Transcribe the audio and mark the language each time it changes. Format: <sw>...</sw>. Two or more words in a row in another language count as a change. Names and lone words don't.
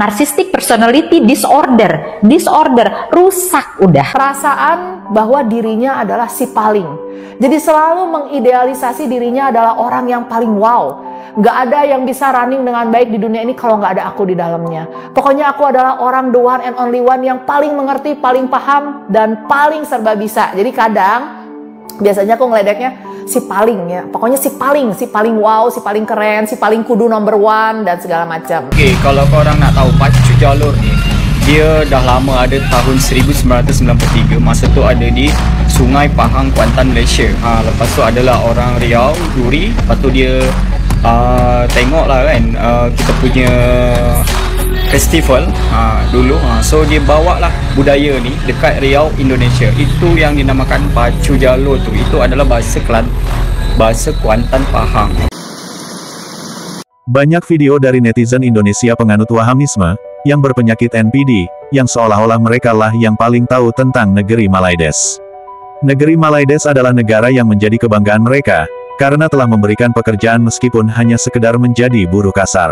<en>Narcissistic Personality Disorder.</en> <id>Disorder. Rusak udah. Perasaan bahwa dirinya adalah si paling. Jadi selalu mengidealisasi dirinya adalah orang yang paling wow. Nggak ada yang bisa running dengan baik di dunia ini kalau nggak ada aku di dalamnya. Pokoknya aku adalah orang</id> <en>the one and only one</en> <id>yang paling mengerti, paling paham, dan paling serba bisa. Jadi kadang, biasanya aku ngeledeknya si paling ya. Pokoknya si paling wow, si paling keren, si paling kudu</id> <en>number one,</en> <id>dan segala macam.</id> <ms>Oke, kalau korang nak tahu pacu jalur ni, dia dah lama ada tahun 1993. Masa tu ada di Sungai Pahang, Kuantan, Malaysia. Lepas tu adalah orang Riau, Duri. Lepas tu dia tengoklah kan kita punya festival dulu. So dia bawa lah budaya ni dekat Riau, Indonesia. Itu yang dinamakan pacu jalur tu. Itu adalah bahasa Kuantan Pahang.</ms> <id>Banyak video dari netizen Indonesia penganut Wahamisme yang berpenyakit NPD, yang seolah-olah mereka lah yang paling tahu tentang negeri Malaides. Negeri Malaides adalah negara yang menjadi kebanggaan mereka, karena telah memberikan pekerjaan meskipun hanya sekedar menjadi buruh kasar.</id>